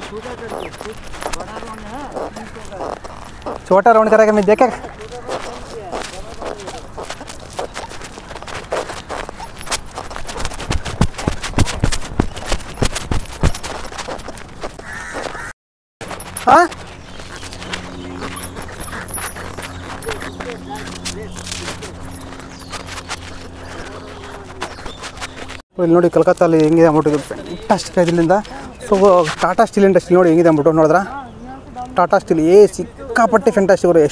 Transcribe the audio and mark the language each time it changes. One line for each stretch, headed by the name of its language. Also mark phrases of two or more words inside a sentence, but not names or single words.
Hindi: छोटा करके बड़ा राउंड है. छोटा राउंड करेगा मैं देखे.
Kannada: हाँ ಇಲ್ಲಿ ನೋಡಿ ಕಲ್ಕತ್ತಲ್ಲಿ ಹೆಂಗಿದೆ ಅಂದ್ಬಿಟ್ಟು ಫ್ಯಾಂಟಾಸ್ಟಿಕ್ ಆಗಿದೆ ಇಲ್ಲಿಂದ. ಸೊ ಟಾಟಾ ಸ್ಟೀಲ್ ಇಂಡಸ್ಟ್ರಿ ನೋಡಿ ಹೆಂಗಿದೆ ಅಂದ್ಬಿಟ್ಟು ನೋಡಿದ್ರ. ಟಾಟಾ ಸ್ಟೀಲ್ ಸಿಕ್ಕಾಪಟ್ಟೆ ಫ್ಯಾಂಟಾಸ್ಟಿಕ್ ಅವರು.